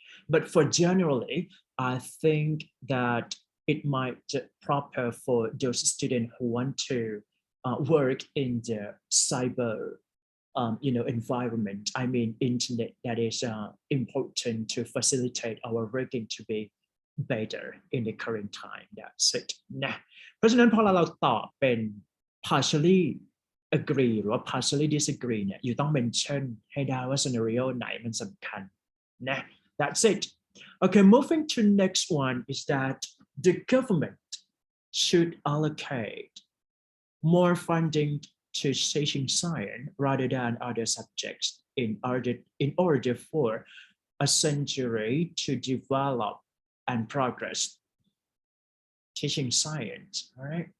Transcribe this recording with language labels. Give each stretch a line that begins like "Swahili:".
English: But for generally, I think that it might be proper for those students who want to work in the cyber environment. I mean, internet that is important to facilitate our working to be better in the current time. That's it
Thai: นะเพราะฉะนั้นพอเราตอบเป็น partially agree หรือว่า partially disagree เนี่ยอยู่ต้อง mention ให้ได้ว่า scenario ไหนมันสำคัญนะ That's it.
English: Okay, moving to next one is that the government should allocate more funding to teaching science rather than other subjects in order for a century to develop and progress teaching science. All right.